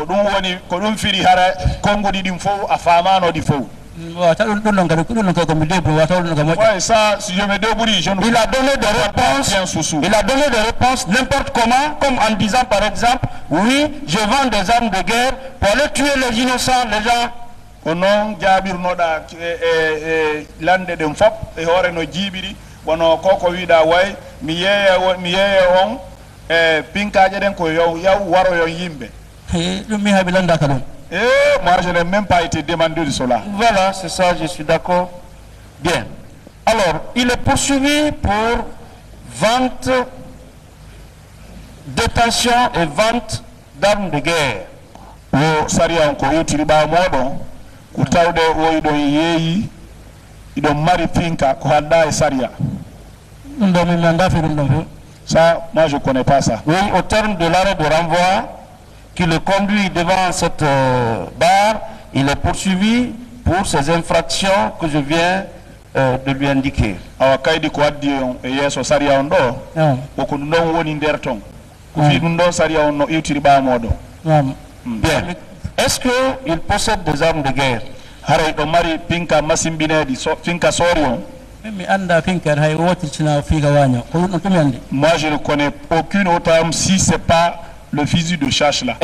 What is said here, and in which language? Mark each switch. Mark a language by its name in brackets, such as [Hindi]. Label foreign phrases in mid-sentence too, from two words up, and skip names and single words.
[French] Ouais, ça, si je me débrouille, je ne... Il a donné des réponses. Il a donné des réponses n'importe comment, comme en disant par exemple, oui, je vends des armes de guerre pour aller tuer les innocents, les gens. [Fula] Konon jabir noda lande dem fop e hore no jibiri wono koko wida way mi yeye on pinkaaje den ko yaw waro yo yimbe [French] moi je n'ai même pas été demandé de cela. Voilà, c'est ça, je suis d'accord. Bien. Alors, il est poursuivi pour vente, détention et vente d'armes de guerre. [Fula] Wo sariya on ko yotiri ba modon ku tawde woydo yeyi ido mari finka ko hadda e sariya. [French] Ça, moi je connais pas ça. Oui, au terme de l'arrêt de renvoi qui le conduit devant cette barre, il est poursuivi pour ces infractions que je viens de lui indiquer. [Fula] Awakaidi ko addi on e yeso sariya on do ko non woni der ton ko fi dum do sariya on no yotiri ba modon. [French] Bien. Est-ce qu'il possède des armes de guerre? Moi je ne connais aucune autre arme si ce n'est pas le fusil de chasse là.